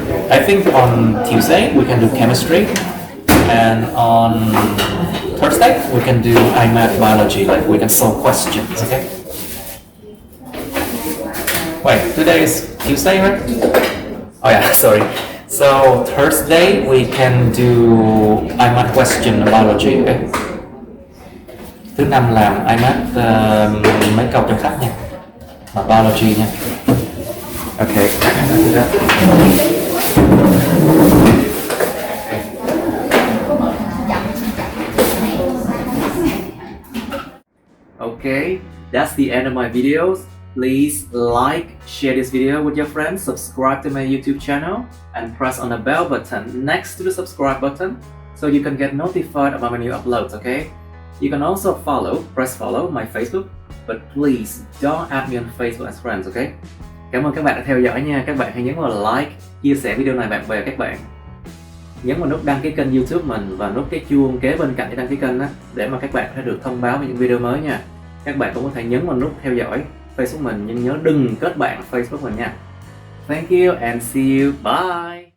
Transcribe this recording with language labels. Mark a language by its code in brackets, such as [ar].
[en] I think on Tuesday we can do chemistry, and on Thursday we can do IMAT Biology, like we can solve questions, okay? Wait, today is Tuesday, right? Oh yeah, sorry. So Thursday we can do IMAT question biology, okay? [vi] Thứ năm làm IMAT mấy câu trong sách nha, mà biology nha. [en] Okay. Okay, that's the end of my videos. Please like, share this video with your friends, subscribe to my YouTube channel, and press on the bell button next to the subscribe button so you can get notified about my new uploads, okay? You can also press follow my Facebook, but please don't add me on Facebook as friends, okay? [vi] Cảm ơn các bạn đã theo dõi nha. Các bạn hãy nhấn vào like, chia sẻ video này bạn bè các bạn. Nhấn vào nút đăng ký kênh YouTube mình và nút cái chuông kế bên cạnh để đăng ký kênh đó, để mà các bạn sẽ được thông báo về những video mới nha. Các bạn cũng có thể nhấn vào nút theo dõi Facebook mình, nhưng nhớ đừng kết bạn Facebook mình nha. [en] Thank you and see you. Bye.